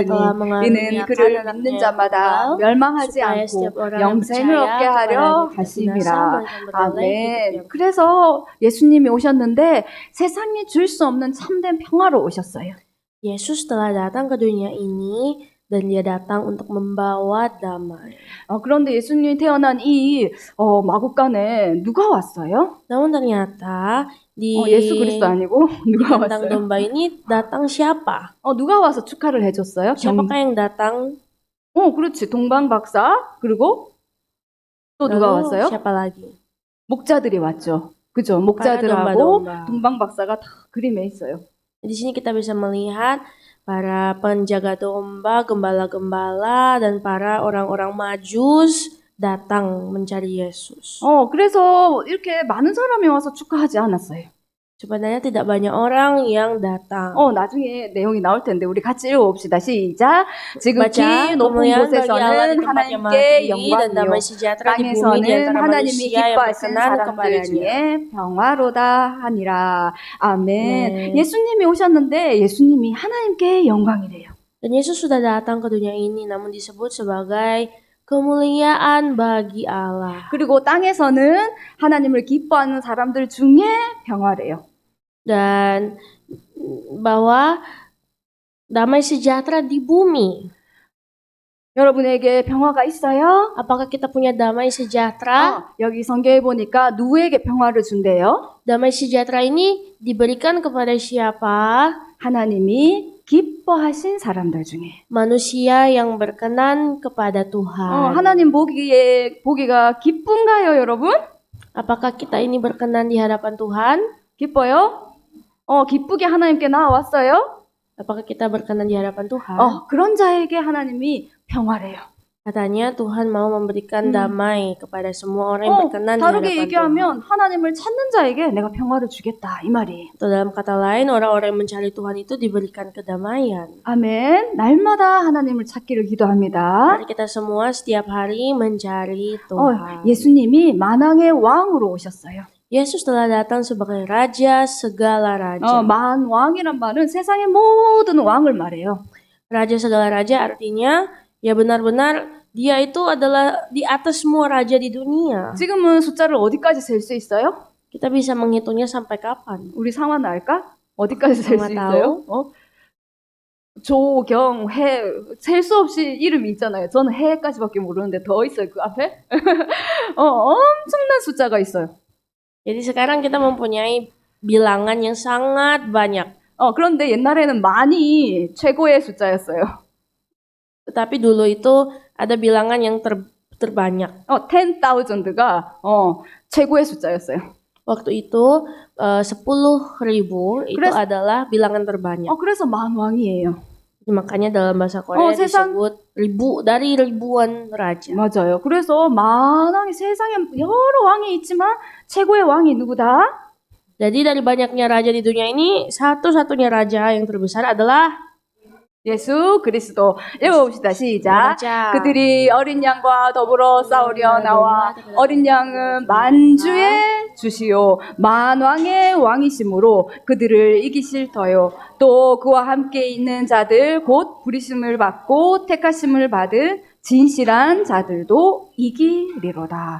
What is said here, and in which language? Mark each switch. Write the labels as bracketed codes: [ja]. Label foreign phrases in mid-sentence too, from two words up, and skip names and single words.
[ko] 주셨으니 [id] telah [ko] 이는 [id] mengaruniakan [ko] 그를 믿는 [id] anaknya yang [ko] 자마다 [id] tunggal, [ko] 멸망하지 [id] supaya [ko] 않고 [id] setiap orang yang [ko] 영생을 [id] percaya [ko] 얻게 하려 [id] kepadanya tidak binasa, [ko] 하심이라. [id] melainkan beroleh hidup [ko] 아멘. [id] yang [ko] 그래서 예수님이 오셨는데 세상이 줄 수 없는 참된 평화로 오셨어요. [id] Yesus telah datang ke dunia ini dan Dia datang untuk membawa damai. [ko] 그런데 예수님이 태어난 이 마국간에 누가 왔어요? [id] Namun ternyata di [ko] 예수 그리스도 아니고 [id] di [ko] 누가 [id] kandang [ko] 왔어요? [id] domba ini datang siapa? [ko] 누가 와서 축하를 해줬어요? [id] Siapakah yang datang? [ko] 그렇지. 동방 박사 그리고 또 누가 [id] Lalu [ko] 왔어요? [id] siapa lagi? [ko] 목자들이 왔죠. 그죠? [id] Para [ko] 목자들하고 [id] domba-domba. [ko] 동방 박사가 다 그림에 있어요. [id] Di sini kita bisa melihat para penjaga domba, gembala-gembala, dan para orang-orang majus datang mencari Yesus. [ko] 그래서 이렇게 많은 사람이 와서 축하하지 않았어요. [id] Sebenarnya tidak banyak orang yang datang. [ko] 나중에 내용이 나올 텐데 우리 같이 읽어봅시다. 시작. 지극히 [id] Baca, [ko] 높은 [id] kemuliaan bagi Allah di [ko] 곳에서는 [id] tempat yang maha [ko] 하나님께 [id] tinggi dan damai [ko] 영광이요. [id] sejahtera di bumi di [ko] 땅에서는 [id] antara [ko] 하나님이 [id] manusia yang [ko] 기뻐하신 [id] berkenan [ko] 사람들 [id] kepadanya. [ko] 중에 평화로다 하니라. 아멘. 네. 예수님이 오셨는데 예수님이 하나님께 영광이래요. [id] Dan Yesus sudah datang ke dunia ini, namun disebut sebagai kemuliaan bagi Allah. [ko] 그리고 땅에서는 하나님을 기뻐하는 사람들 중에 평화래요. [id] Dan bahwa damai sejahtera di bumi. [ko] 여러분에게 평화가 있어요? [id] Apakah kita punya damai sejahtera? [ko] 여기 성경에 보니까 누구에게 평화를 준대요? [id] Damai sejahtera ini diberikan kepada siapa? [ko] 하나님이 기뻐하신 사람들 중에. [id] Manusia yang berkenan kepada Tuhan. [ko] 하나님 보기가 기쁜가요, 여러분? [id] Apakah kita ini berkenan di hadapan Tuhan? [ko] 기뻐요? 기쁘게 하나님께 나왔어요? [id] Apakah kita berkenan di hadapan Tuhan? [ko] 그런 자에게 하나님이 평화래요. [id] Katanya Tuhan mau memberikan damai kepada semua orang yang berkenan di [ko] 다르게 [id] hadapan Tuhan. [ko] 얘기하면 하나님을 찾는 자에게 내가 평화를 주겠다 이 말이에요. [id] Atau dalam kata lain, orang-orang yang mencari Tuhan itu diberikan kedamaian. [ko] 아멘. 날마다 하나님을 찾기를 기도합니다. [id] Mari kita semua setiap hari mencari Tuhan. [ko] 예수님이 만왕의 왕으로 오셨어요. [id] Yesus telah datang sebagai Raja segala raja. [ko] 만왕이란 말은 세상의 모든 왕을 말해요. [id] Raja segala raja artinya ya benar-benar dia itu adalah di atas semua raja di dunia. [ko] 지금은 숫자를 어디까지 셀 수 있어요? [id] Kita bisa menghitungnya sampai kapan? [ko] 우리 상환 알까? 어디까지 셀 수 상환 있어요? 조경, 해, 셀 수 없이 이름이 있잖아요. 저는 해까지밖에 모르는데 더 있어요, 그 앞에? 엄청난 숫자가 있어요. [id] Jadi sekarang kita mempunyai bilangan yang sangat banyak. [ko] 그런데 옛날에는 많이 최고의 숫자였어요. [id] Tetapi dulu itu ada bilangan yang terbanyak. [ko] 10,000가 최고의 숫자였어요. [id] Waktu itu 10.000 itu adalah bilangan terbanyak. [ko] 그래서 만왕이에요. [id] Makanya dalam bahasa Korea disebut dari ribuan raja. [ko] 맞아요. 그래서 만왕이 세상에 여러 왕이 있지만 최고의 왕이 누구다? [id] Jadi dari banyaknya raja di dunia ini, satu-satunya raja yang terbesar adalah [ko] 예수 그리스도. 읽어봅시다. 시작. [id] raja. [ko] 그들이 어린 양과 더불어 싸우려 나와 어린 양은 만주의 주시요 만왕의 왕이심으로 그들을 이기실 터요. 또 그와 함께 있는 자들 곧 부르심을 받고 택하심을 받은 진실한 자들도 이기리로다.